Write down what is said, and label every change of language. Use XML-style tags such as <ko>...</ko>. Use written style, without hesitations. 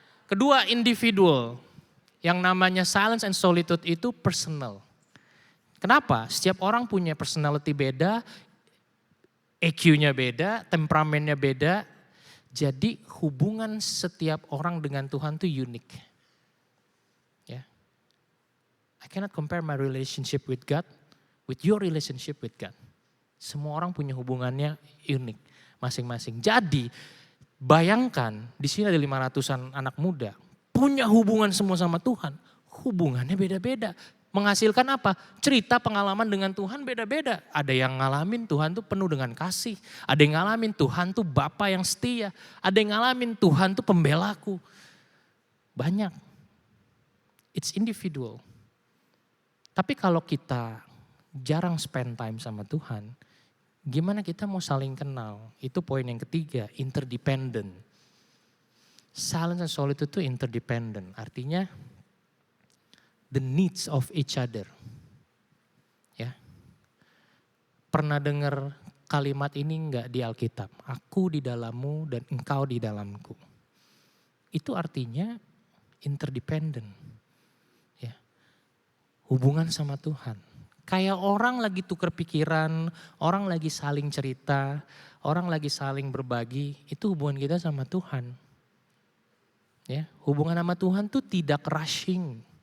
<id>Kedua individual, yang namanya silence and solitude itu personal. Kenapa? Setiap orang punya personality beda, EQ-nya beda, temperamennya beda. Jadi hubungan setiap orang dengan Tuhan itu unik. Ya.</id> <en>I cannot compare my relationship with God with your relationship with God.</en> <id>Semua orang punya hubungannya unik masing-masing. Jadi bayangkan di sini ada 500-an anak muda punya hubungan semua sama Tuhan. Hubungannya beda-beda. Menghasilkan apa? Cerita pengalaman dengan Tuhan beda-beda. Ada yang ngalamin Tuhan tuh penuh dengan kasih. Ada yang ngalamin Tuhan tuh Bapa yang setia. Ada yang ngalamin Tuhan tuh pembelaku. Banyak.</id> <en>It's individual.</en> <id>Tapi kalau kita jarang spend time sama Tuhan, gimana kita mau saling kenal? Itu poin yang ketiga, interdependent. Silence and solitude itu interdependent. Artinya</id> <en>the needs of each other.</en> <id>Ya. Pernah dengar kalimat ini enggak di Alkitab? Aku di dalammu dan engkau di dalamku. Itu artinya interdependent. Ya. Hubungan sama Tuhan. Kayak orang lagi tukar pikiran, orang lagi saling cerita, orang lagi saling berbagi, itu hubungan kita sama Tuhan. Ya, hubungan sama Tuhan tuh tidak rushing.</id>